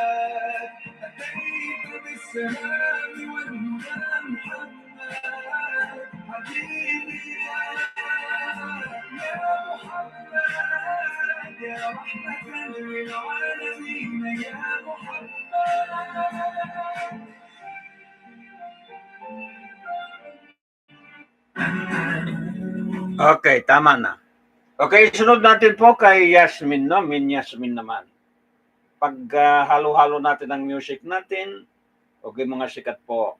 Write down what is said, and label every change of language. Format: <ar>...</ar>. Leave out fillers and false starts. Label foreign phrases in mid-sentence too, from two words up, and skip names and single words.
<ar>أتيت بالسلام والهدى محمد حبيبي يا محمد يا رحمة للعالمين يا محمد</ar> <tl>Okay, tama na. Okay, sunod natin po kay Yasmin, no? Min Yasmin naman. Pag halo-halo natin ang music natin, okay, mga sikat po.</tl>